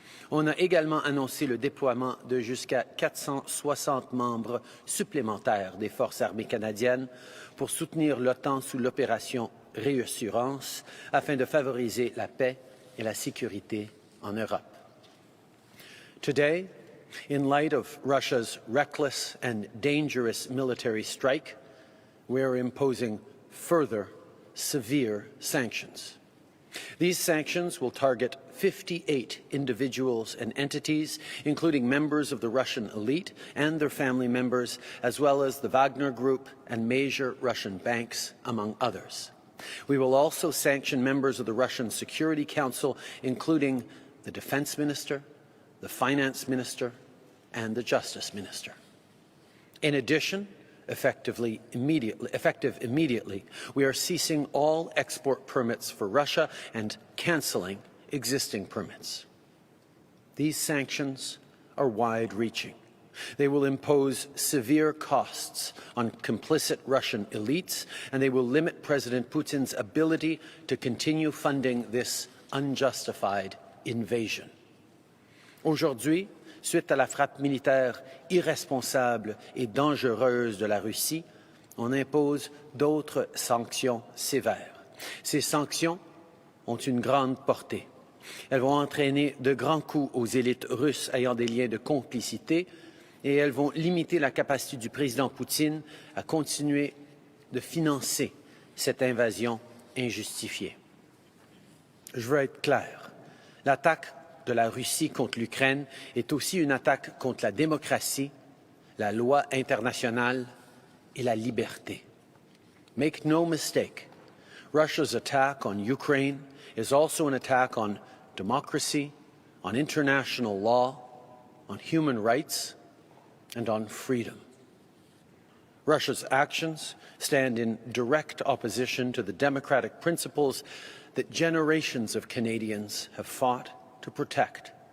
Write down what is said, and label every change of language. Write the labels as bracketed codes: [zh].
[fr] On a également annoncé le déploiement de jusqu'à 460 membres supplémentaires des Forces armées canadiennes pour soutenir l'OTAN sous l'opération Réassurance afin de favoriser la paix et la sécurité en Europe. [en] Today, in light of Russia's reckless and dangerous military strike, we are imposing further severe sanctions. These sanctions will target 58 individuals and entities, including members of the Russian elite and their family members, as well as the Wagner Group and major Russian banks, among others. We will also sanction members of the Russian Security Council, including the Defense Minister, the Finance Minister, and the Justice Minister. In addition, effective immediately, we are ceasing all export permits for Russia and cancelling existing permits. These sanctions are wide-reaching. They will impose severe costs on complicit Russian elites, and they will limit President Putin's ability to continue funding this unjustified invasion. [fr] Aujourd'hui, suite à la frappe militaire irresponsable et dangereuse de la Russie, on impose d'autres sanctions sévères. Ces sanctions ont une grande portée. Elles vont entraîner de grands coups aux élites russes ayant des liens de complicité et elles vont limiter la capacité du président Poutine à continuer de financer cette invasion injustifiée. Je veux être clair. L'attaque de la Russie contre l'Ukraine est aussi une attaque contre la démocratie, la loi internationale et la liberté. [en] Make no mistake, Russia's attack on Ukraine is also an attack on democracy, on international law, on human rights, and on freedom. Russia's actions stand in direct opposition to the democratic principles that generations of Canadians have fought to protect.